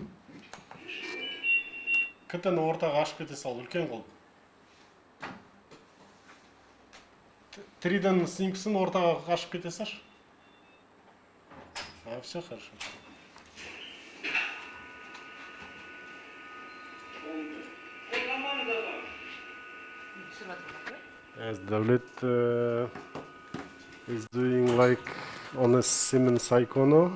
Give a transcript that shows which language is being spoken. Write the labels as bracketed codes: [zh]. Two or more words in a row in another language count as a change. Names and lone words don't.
[kk] КТ-ні ортаға ашып кете сал, үлкен қылып. 3D снимкасын ортаға ашып кете салшы. [ru] Все хорошо. [en] As Davlet is doing like on a Siemens Icono.